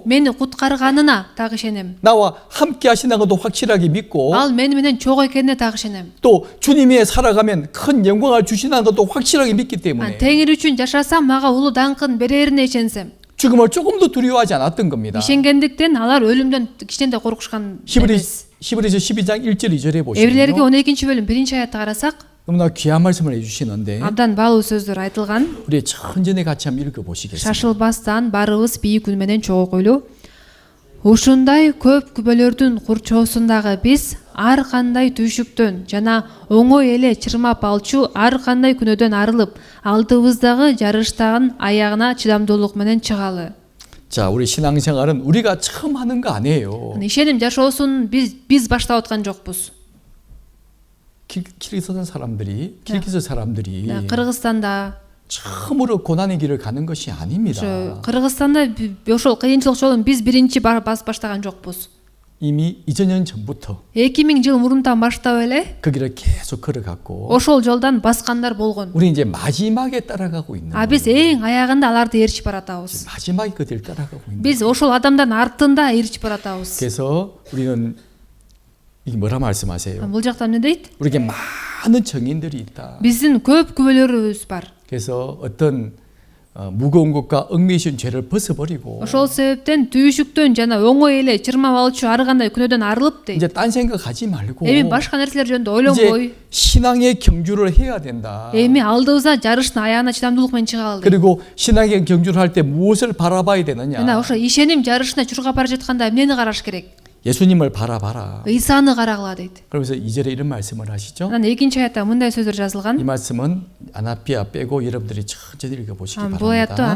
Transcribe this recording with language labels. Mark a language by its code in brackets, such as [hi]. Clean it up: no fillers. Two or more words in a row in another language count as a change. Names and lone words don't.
[ky] мени куткарганына так ишенем. [ko] 나와 함께 하신다는 것도 확실하게 믿고 [ky] Ал мени менен чогуу экенине так ишенем. [ko] 또 주님이 살아가면 큰 영광을 주신다는 것도 확실하게 믿기 때문에 [ky] Теңир үчүн жашасам мага улуу даңкын берерине ишенсем, [ko] 죽음을 조금도 두려워하지 않았던 겁니다. [ky] ишенгендиктен алар өлүмдөн кичине да коркушкан эмес. [ko] 히브리서 12장 1절 2절에 [ky] Еврейлерге [ko] 보시면 [ky] 12-бөлүм 1-аятты карасак, [ko] 너무나 귀한 말씀을 해주시는데 [ky] абдан баалуу сөздөр айтылган. [ko] 우리 천천히 같이 한번 읽어보시겠습니다. [ky] Шашылбастан барыбыз бийик үн менен чогулгуйлуу. Ушундай көп күбөлөрдүн курчоосундагы биз ар кандай түйшүктөн жана оңой эле чырмап алчу ар кандай күнөөдөн арылып, алдыбыздагы жарыштагын аягына чыдамдуулук менен чыгалы. [ko] 자, 우리 신앙생활은 우리가 처음 하는 거 아니에요. [ky] ишеним жашоосун биз баштап аткан жокпуз. [ko] 키르기스 사람들이 [ky] Кыргызстанда, [ko] 처음으로 고난의 길을 가는 것이 아닙니다. [ky] Кыргызстанда ошол кыйынчылык жолун биз биринчи басып баштаган жокпуз. [ko] 이미 2000년 전부터 [ky] 2000 жыл мурунтан баштап эле [ko] 그 길을 계속 걸어갔고 [ky] ошол жолдон баскандар болгон. [ko] 우리 이제 마지막에 따라가고 있는 [ky] Биз [ko] 거예요. [ky] эң аягында аларды ээрчип баратабыз. [ko] 마지막에 그 길 따라가고 있는 거예요. [ky] Биз ошол адамдардын артында ээрчип баратабыз. [ko] 그래서 우리는 이게 뭐라 말씀하세요? [ky] Бул жакта эмне дейт? [ko] 우리에게 많은 정인들이 있다. [ky] Биздин көп күбөлөрүбүз бар. [ko] 그래서 어떤 무거운 것과 얽매이신 죄를 벗어버리고 [ky] ошол себептен түйшүктөн жана оңой эле чырмап алчу ар кандай күнөөдөн арылып дейт. [ko] 이제 딴 생각하지 말고 [ky] эми башка нерселер жөнүндө [ko] 이제 [ky] ойлонбой, [ko] 신앙의 경주를 해야 된다. [ky] эми алдыбызда жарыштын аягына чыдамдуулук менен чыга алды. [ko] 그리고 신앙의 경주를 할 때 무엇을 바라봐야 되느냐? [ky] жана ошо ишеним жарышына чуркап бара жатканда эмнени караш керек? [ko] 예수님을 바라봐라. [ky] ыйсаны карагыла дейт. [ko] 그러면서 2절에 이런 말씀을 하시죠. [ky] анан экинчи аятта мындай сөздөр [ko] 이 [ky] жазылган. [ko] 말씀은 아나피아 빼고 여러분들이 천천히 읽어보시기 [ky] бул аятты [ko] 바랍니다.